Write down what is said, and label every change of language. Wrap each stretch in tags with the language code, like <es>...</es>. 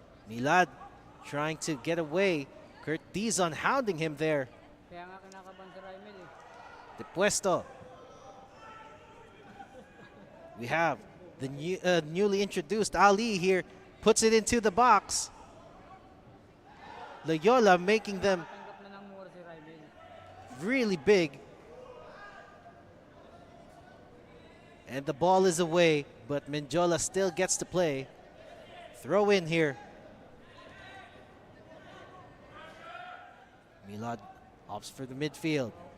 <en>Milad trying to get away. Kurt Dizon hounding him there.</en> <tl>Kaya nga kinakabahan si Raimel eh. De Puesto.</tl> <en>We have the newly introduced Ali here, puts it into the box. Loyola making them</en> <tl>Tanggap na ng mura si Raimel.</tl> <en>really big. And the ball is away, but Mendiola still gets to play. Throw in here. Milad opts for the midfield.</en>